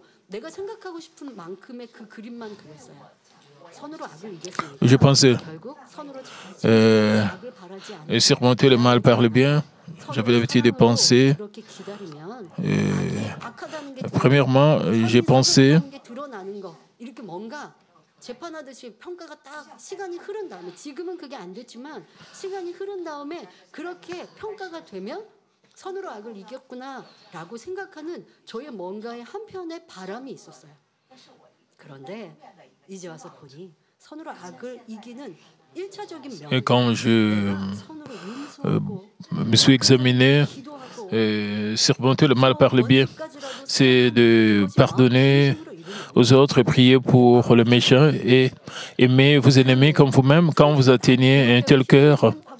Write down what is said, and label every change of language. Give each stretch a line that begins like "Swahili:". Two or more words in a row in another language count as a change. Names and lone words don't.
French: Je pensais surmonter le mal par le bien. J'avais l'habitude de penser. Premièrement, j'ai pensé
Korean: 재판하듯이 평가가 딱 시간이 흐른 다음에 지금은 그게 안 됐지만 시간이 흐른 다음에 그렇게 평가가 되면 선으로 악을 이겼구나라고 생각하는 저의 뭔가의 한편의 바람이 있었어요. 그런데 이제 와서 보니 선으로 악을 이기는 1차적인 명령.
French: Quand je me suis examiné, surmonter le mal par le bien, c'est de pardonner aux autres et prier pour le méchant et aimer vos ennemis comme vous-même quand vous atteignez un tel cœur.